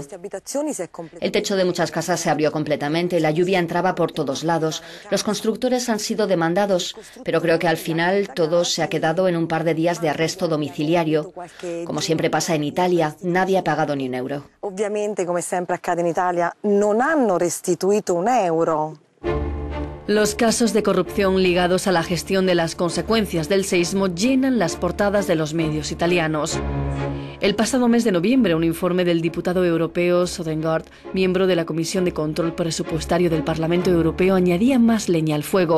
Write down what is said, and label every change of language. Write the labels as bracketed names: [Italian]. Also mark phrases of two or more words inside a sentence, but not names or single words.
[Spanish] El techo de muchas casas se abrió completamente, la lluvia entraba por todos lados. Los constructores han sido demandados, pero creo que al final todo se ha quedado en un par de días de arresto domiciliario. Como siempre pasa en Italia, nadie ha pagado ni un euro. Obviamente, [Italian] come sempre accade in Italia, non hanno restituito un euro. [Spanish] Los casos de corrupción ligados a la gestión de las consecuencias del seísmo llenan las portadas de los medios italianos. El pasado mes de noviembre, un informe del diputado europeo Søndergaard, miembro de la Comisión de Control Presupuestario del Parlamento Europeo, añadía más leña al fuego.